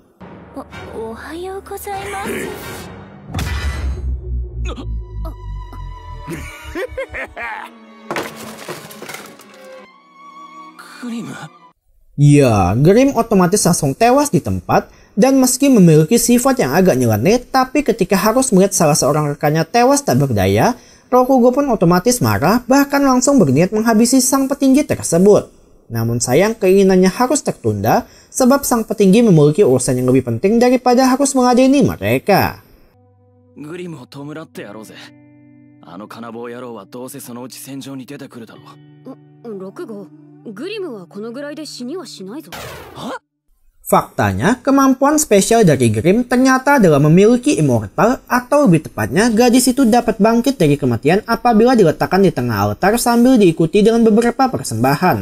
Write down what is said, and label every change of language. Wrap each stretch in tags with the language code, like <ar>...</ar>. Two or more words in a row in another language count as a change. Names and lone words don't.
<id>Ya, Grim otomatis langsung tewas di tempat, dan meski memiliki sifat yang agak nyeleneh, tapi ketika harus melihat salah seorang rekannya tewas tak berdaya, Rokugo pun otomatis marah, bahkan langsung berniat menghabisi sang petinggi tersebut. Namun sayang keinginannya harus tertunda, sebab sang petinggi memiliki urusan yang lebih penting daripada harus mengadeni mereka.</id> <ja>Grim グリムはこのぐらいで死にはしないぞ。</ja> <id>Faktanya, kemampuan spesial dari Grim ternyata adalah memiliki immortal, atau lebih tepatnya gadis itu dapat bangkit dari kematian apabila diletakkan di tengah altar sambil diikuti dengan beberapa persembahan.</id>